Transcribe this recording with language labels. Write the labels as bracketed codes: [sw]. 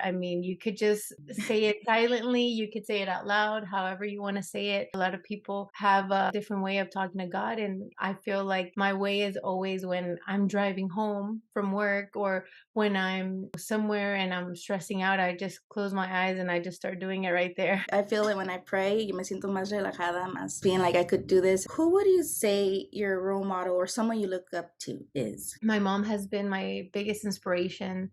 [en] I mean, you could just say it silently, you could say it out loud, however you want to say it. A lot of people have a different way of talking to God. And I feel like my way is always when I'm driving home from work, or when I'm somewhere and I'm stressing out, I just close my eyes and I just start doing it right there. I feel it when I pray. [es] Yo me siento más relajada, más [en] being like I could do this. Who would you say your role model or someone you look up to is? My mom has been my biggest inspiration.